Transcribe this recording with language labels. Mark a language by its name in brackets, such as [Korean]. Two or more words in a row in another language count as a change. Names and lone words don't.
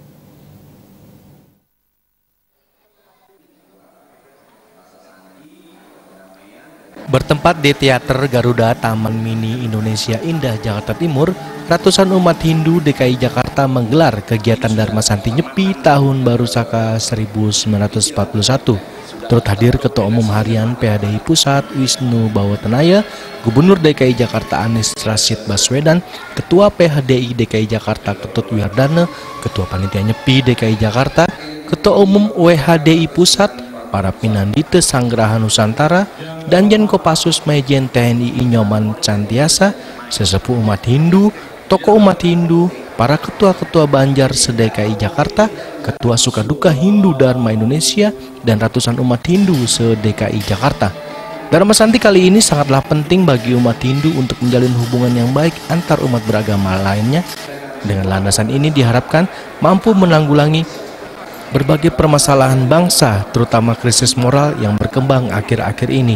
[Indonesian] Bertempat di Teater Garuda Taman Mini Indonesia Indah, Jakarta Timur, ratusan umat Hindu DKI Jakarta menggelar kegiatan Dharma Santi Nyepi Tahun Baru Saka 1941. Turut hadir Ketua Umum Harian PHDI Pusat Wisnu Bawatenaya, Gubernur DKI Jakarta Anies Rashid Baswedan, Ketua PHDI DKI Jakarta Ketut Wiyardana, Ketua Panitia Nyepi DKI Jakarta, Ketua Umum WHDI Pusat, para Pinandite Sanggraha Nusantara, Danjen Kopassus Majen TNI Nyoman Cantiasa, sesepuh umat Hindu, tokoh umat Hindu, para ketua-ketua Banjar se-DKI Jakarta, ketua Sukaduka Hindu Dharma Indonesia, dan ratusan umat Hindu se-DKI Jakarta. Dharma Santi kali ini sangatlah penting bagi umat Hindu untuk menjalin hubungan yang baik antar umat beragama lainnya. Dengan landasan ini diharapkan mampu menanggulangi berbagai permasalahan bangsa, terutama krisis moral yang berkembang akhir-akhir ini.